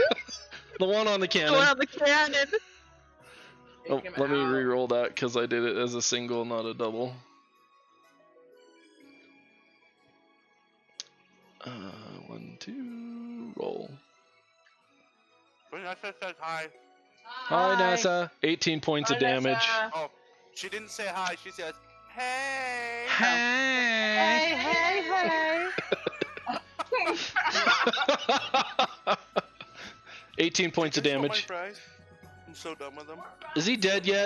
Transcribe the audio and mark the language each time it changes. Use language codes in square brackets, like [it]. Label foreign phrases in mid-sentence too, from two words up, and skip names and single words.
[en] The one on the cannon. Go on the cannon. Oh, Take him let me out. re-roll that because I did it as a single, not a double. 1, 2, roll. Vanessa says hi. Hi, NASA. 18 points of damage. Oh, she didn't say hi. She says, hey. Hey, hey. 18 points of Thanks for my damage. fries. I'm so done with them. Is he dead yet?